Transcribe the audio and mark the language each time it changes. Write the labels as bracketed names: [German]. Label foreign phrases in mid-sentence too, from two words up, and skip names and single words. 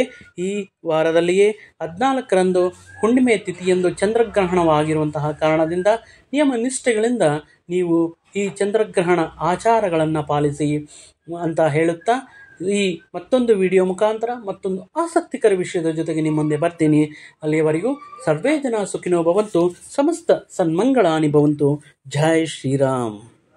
[Kannada] ಈ ವಾರದಲ್ಲಿಯೇ 14ರಂದು ಹುಣ್ಣಿಮೆ ತಿಥಿಯಂದು ಚಂದ್ರಗ್ರಹಣವಾಗಿರುವಂತಹ ಕಾರಣದಿಂದ ನಿಯಮ ನಿಷ್ಠೆಗಳಿಂದ ನೀವು ಈ ಚಂದ್ರಗ್ರಹಣ ಆಚಾರಗಳನ್ನು ಪಾಲಿಸಿ ಅಂತ ಹೇಳುತ್ತಾ, ಈ ಮತ್ತೊಂದು ವಿಡಿಯೋ ಮುಖಾಂತರ ಮತ್ತೊಂದು ಆಸಕ್ತಿಕರ ವಿಷಯದ ಜೊತೆಗೆ ನಿಮ್ಮ ಮುಂದೆ ಬರ್ತೀನಿ. [Sanskrit] ಅಲ್ಲಿಯವರೆಗೂ ಸರ್ವೇ ಜನ ಸುಖಿನೋ ಭವಂತು, ಸಮಸ್ತ ಸನ್ಮಂಗಳಾನಿ ಭವಂತು. [Hindi] जय श्रीराम.